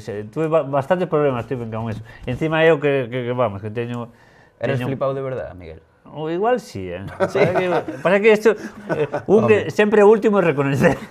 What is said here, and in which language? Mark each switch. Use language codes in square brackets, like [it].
[es] Tuve bastantes problemas con eso. [gl] Encima eu que vamos, que teño... Eres flipao de verdade, Miguel? O igual sí, ¿Sí? Pasa que isto sempre o último é reconocer.